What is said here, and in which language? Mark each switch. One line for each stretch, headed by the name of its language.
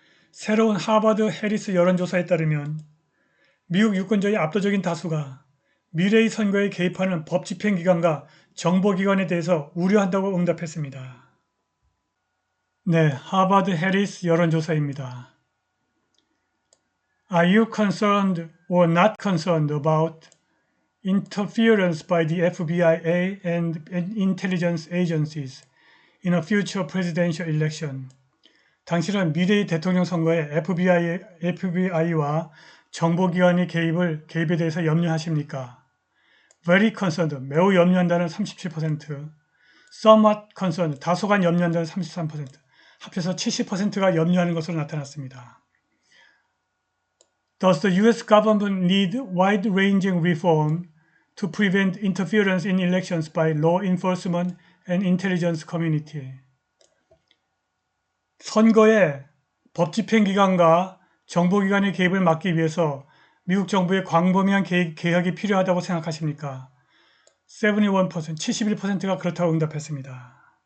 Korean: 새로운 하버드 해리스 여론조사에 따르면 미국 유권자의 압도적인 다수가 미래의 선거에 개입하는 법 집행기관과 정보기관에 대해서 우려한다고 응답했습니다. 네, 하버드 해리스 여론조사입니다.
English: Are you concerned or not concerned about interference by the FBI and intelligence agencies in a future presidential election?
Korean: 당신은 미래의 대통령 선거에 FBI와 정보기관의 개입에 대해서 염려하십니까?
English: Very concerned,
Korean: 매우 염려한다는 37%,
English: somewhat concerned,
Korean: 다소간 염려한다는 33%, 합해서 70%가 염려하는 것으로 나타났습니다.
English: Does the U.S. government need wide-ranging reform to prevent interference in elections by law enforcement and intelligence community?
Korean: 선거에 법 집행기관과 정보기관의 개입을 막기 위해서 미국 정부의 광범위한 개혁이 필요하다고 생각하십니까? 71%, 71%가 그렇다고 응답했습니다.